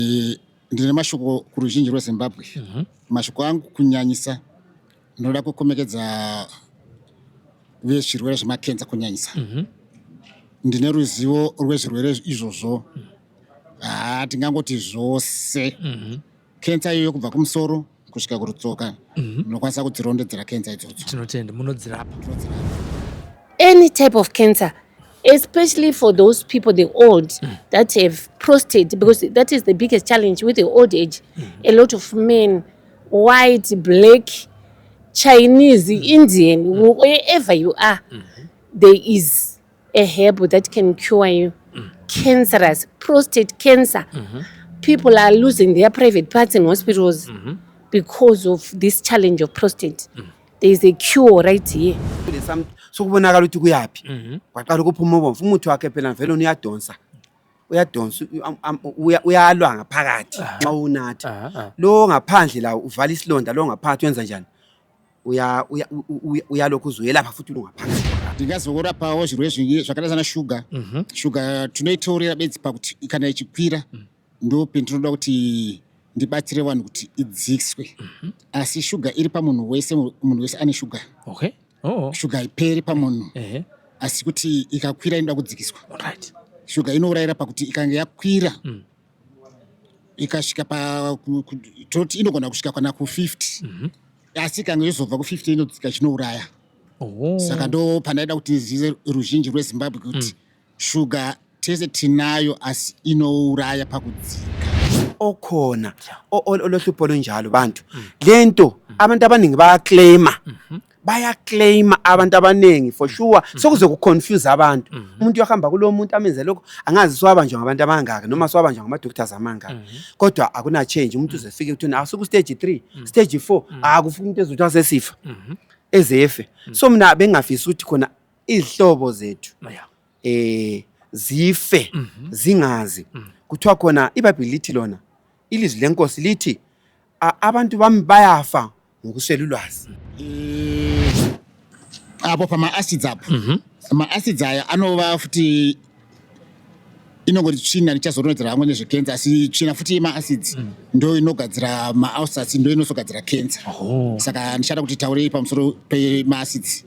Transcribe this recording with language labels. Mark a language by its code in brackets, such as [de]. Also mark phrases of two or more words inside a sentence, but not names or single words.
[sn] Ndine mashoko kuruzhinji rweZimbabwe. Mashoko angu kunyanyisa ndoda kukomekedza vezvirwere zvemakenza kunyanyisa. Ndine ruzivo rwezvirwere izvozvo. Hatingangoti zvose. Kenza iyo kubva kumusoro kusvika kurutsoka. Munokwanisa kudzirondedzera kenza idzodzo. Tinotenda munodzirapa. [en] Any type of cancer, especially for those people, the old, that have prostate, because that is the biggest challenge with the old age. A lot of men, white, black, Chinese, Indian, wherever you are, there is a herb that can cure you. Cancerous, prostate cancer. People are losing their private parts in hospitals because of this challenge of prostate. There is a cure right here. [nd] Sokubonakala ukuthi kuyaphi kwaqala ukuphuma ubomvu umuthi wakhe phela vele uyadonsa uyalwa ngaphakathi nxa unatha lo ngaphandle la uvala isilonda lo ngaphakathi wenza njani uyalokhu uzuyelapha futhi ngaphakathi. [sn] Ndingazorapawo zvirwere zvingi zvakaita sana sugar. Sugar tunoitaurira bedzi pakuti kana ichikwira ndo pendinoda kuti ndibatsire vanhu kuti idzikiswe. Asi sugar iri pamunhu wese, munhu wese ane sugar. [en] Okay. [sn] Sugar iperi pamunhu. Asi kuti ikakwira inoda kudzikiswa. [en] Right. [sn] Sugar inourayira pakuti ikanga yakwira ikasvika toti inogona kusvika kana ku50. Asi ikanga yozobva ku50 inodzika chinouraya. Saka ndo pandaida kuti ndizive ruzhinji rweZimbabwe kuti sugar tese tinayo asi inouraya pakudzika. [nd] Okhona olohlupho lonjalo bantu lento abantu abaningi bayaclaima abantu abaningi [en] for sure [nd] sokuze kuconfuse abantu. Umuntu uyahamba kulo muntu amenze lokho angazi siwabanjwa ngabantu abangaka noma siwabanjwa ngama-doctors amangaka, kodwa akuna change. Umuntu uzefike ukuthi asuku [en] stage 3 stage 4 [nd] akufika into ezothi asesifa ezefe. So mina bengafisa ukuthi khona izihlobo zethu zife zingazi. Kuthiwa khona iBhayibheli lithi lona ilizwi lenkosi lithi abantu bami bayafa ngokuswela ulwazi. [sn] Apo pama-acids apo. Ma-acids aya anova futi inongoti tsvina nichazorondedzera amwe nezvekenza, asi tsvina futi ma-acids ndo inogadzira ma-ulcers, ndo inozogadzira kenza. Saka ndichada kuti taurei pamusoro pema-acids.